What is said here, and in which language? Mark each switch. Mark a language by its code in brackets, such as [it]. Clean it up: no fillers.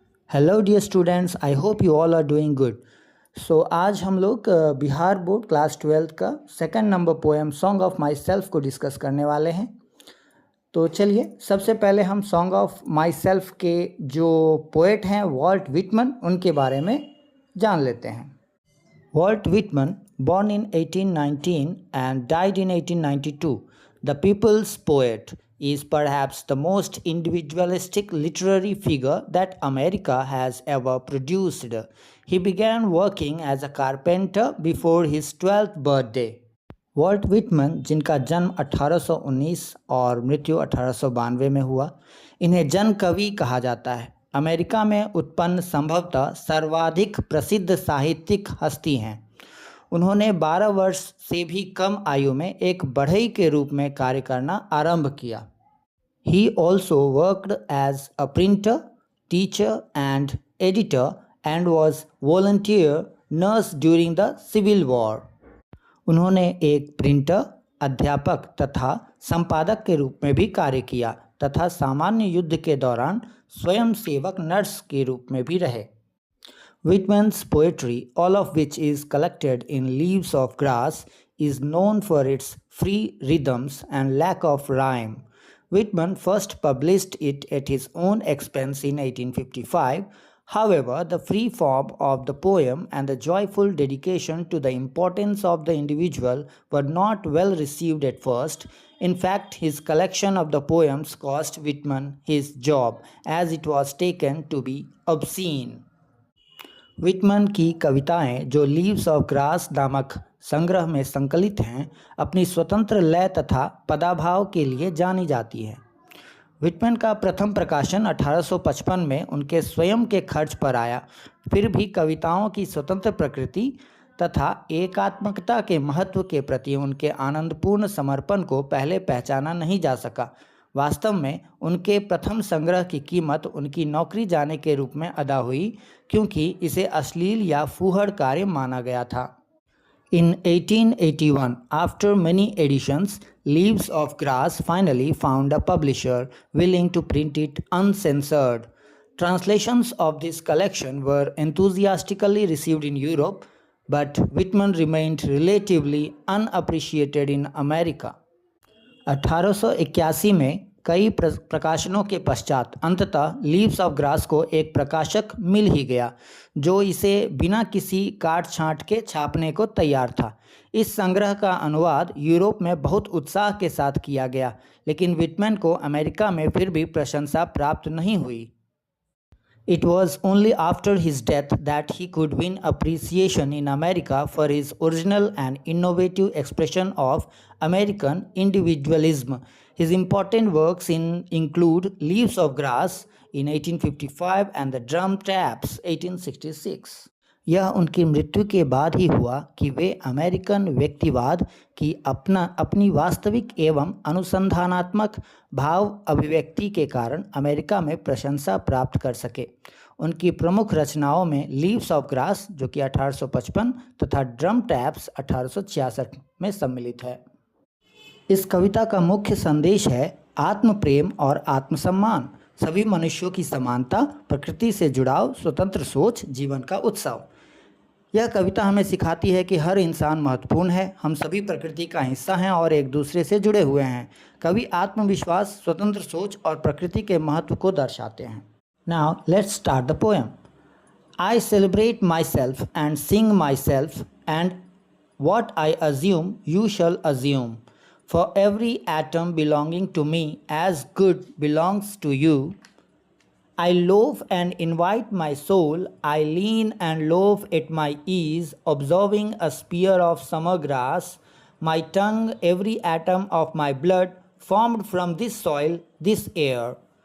[en] Hello dear students, I hope you all are doing good. [hi] सो आज हम लोग Bihar board class 12th का second number poem song of my self को discuss करने वाले हैं। तो चलिए सबसे पहले हम सॉन्ग ऑफ माई सेल्फ के जो पोएट हैं वॉल्ट विटमन, उनके बारे में जान लेते हैं। [en] Walt Whitman, born in 1819 and died in 1892, the people's poet, is perhaps the most individualistic literary figure that America has ever produced. He began working as a carpenter before his 12th birthday. [hi] Vault Whitman, जिनका जन्म 1819 और मृत्यु 1892 में हुआ, इन्हें जन कवि कहा जाता है। अमेरिका में उत्पन्न संभवतः सर्वाधिक प्रसिद्ध साहित्यिक हस्ती हैं। उन्होंने 12 वर्ष से भी कम आयु में एक बढ़ई के रूप में कार्य करना आरंभ किया। [en] He also worked as a printer, teacher and editor and was volunteer nurse during the Civil War. [hi] उन्होंने एक प्रिंटर, अध्यापक तथा संपादक के रूप में भी कार्य किया तथा सामान्य युद्ध के दौरान स्वयंसेवक नर्स के रूप में भी रहे। [en] Whitman's poetry, all of which is collected in Leaves of Grass, is known for its free rhythms and lack of rhyme. Whitman first published it at his own expense in 1855. However, the free form of the poem and the joyful dedication to the importance of the individual were not well received at first. In fact, his collection of the poems cost Whitman his job, as it was taken to be obscene. [hi] Whitman की कविताएं, जो leaves of grass नामक संग्रह में संकलित हैं, अपनी स्वतंत्र लय तथा पदाभाव के लिए जानी जाती हैं। विटमन का प्रथम प्रकाशन 1855 में उनके स्वयं के खर्च पर आया। फिर भी कविताओं की स्वतंत्र प्रकृति तथा एकात्मकता के महत्व के प्रति उनके आनंदपूर्ण समर्पण को पहले पहचाना नहीं जा सका। वास्तव में उनके प्रथम संग्रह की कीमत उनकी नौकरी जाने के रूप में अदा हुई, क्योंकि इसे अश्लील या फूहड़ कार्य माना गया था। [en] In 1881, after many editions, Leaves of Grass finally found a publisher willing to print it uncensored. Translations of this collection were enthusiastically received in Europe, but Whitman remained relatively unappreciated in America. [hi] 1881 में कई प्रकाशनों के पश्चात अंततः leaves of grass को एक प्रकाशक मिल ही गया, जो इसे बिना किसी काट छांट के छापने को तैयार था। इस संग्रह का अनुवाद यूरोप में बहुत उत्साह के साथ किया गया, लेकिन विटमैन को अमेरिका में फिर भी प्रशंसा प्राप्त नहीं हुई। [en] It was only after his death that he could win appreciation in America for his original and innovative expression of American individualism. His important works include Leaves of Grass in 1855 and The Drum Taps 1866. [hi] यह उनकी मृत्यु के बाद ही हुआ कि वे American व्यक्तिवाद की अपनी वास्तविक एवं अनुसंधानात्मक भाव अभिव्यक्ति के कारण अमेरिका में प्रशंसा प्राप्त कर सके। उनकी प्रमुख रचनाओं में लीव्स ऑफ ग्रास, जो कि 1855 तथा ड्रम टैप्स 1866 में सम्मिलित है। इस कविता का मुख्य संदेश है आत्म प्रेम और आत्मसम्मान, सभी मनुष्यों की समानता, प्रकृति से जुड़ाव, स्वतंत्र सोच, जीवन का उत्सव। यह कविता हमें सिखाती है कि हर इंसान महत्वपूर्ण है, हम सभी प्रकृति का हिस्सा हैं और एक दूसरे से जुड़े हुए हैं। कवि आत्मविश्वास, स्वतंत्र सोच और प्रकृति के महत्व को दर्शाते हैं। [en] Now let's start the poem. I celebrate myself and sing myself and what I assume you shall assume. For every atom belonging to me as good belongs to you. I loaf and invite my soul, I lean and loaf at my ease, observing a spear of summer grass, my tongue every atom of my blood, formed from this soil, this air.